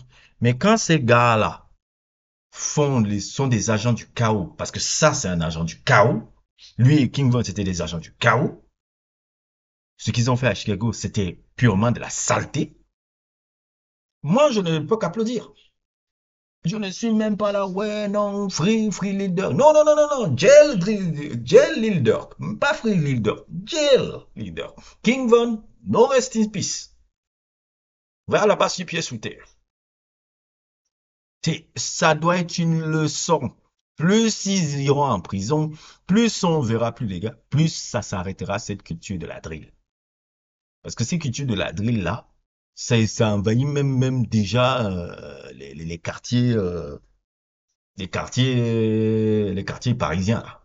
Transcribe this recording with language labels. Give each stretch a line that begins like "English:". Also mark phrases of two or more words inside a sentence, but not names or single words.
French: Mais quand ces gars-là sont des agents du chaos, parce que ça, c'est un agent du chaos. Lui et King Von, c'était des agents du chaos. Ce qu'ils ont fait à Chicago, c'était purement de la saleté. Moi, je ne peux qu'applaudir. Je ne suis même pas là, ouais, non, free Lil Durk. Non, non, non, non, non, jail Lil Durk. Pas free Lil Durk, jail Lil Durk. King Von,
English: no rest in peace.
French: Va là-bas sur pied sous terre. Ça doit être une leçon. Plus ils iront en prison, plus on verra plus les gars, plus ça s'arrêtera cette culture de la drill. Parce que cette culture de la drill là, ça envahit même déjà les quartiers parisiens là.